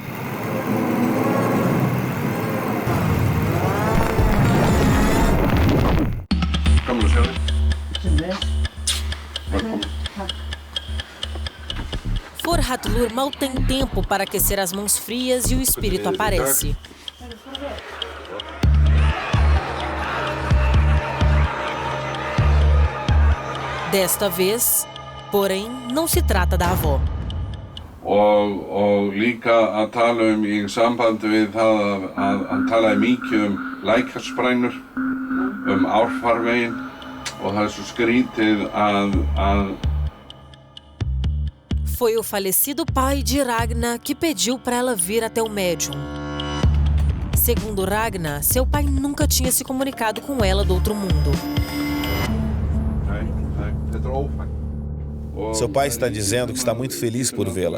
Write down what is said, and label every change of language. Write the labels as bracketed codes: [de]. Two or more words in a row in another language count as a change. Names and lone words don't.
[pt] Forhatlur mal tem tempo para aquecer as mãos frias e o espírito aparece. Desta vez, porém, não se trata da avó. [is] Og líka að tala í sambandi við það að tala mikið lækjarsprænnur, árfarveginn og það svo skrítið að [pt] Foi o falecido pai de Ragna que pediu para ela vir até o médium. Segundo Ragna, seu pai nunca tinha se comunicado com ela do outro mundo. Seu pai está dizendo que está muito feliz por vê-la.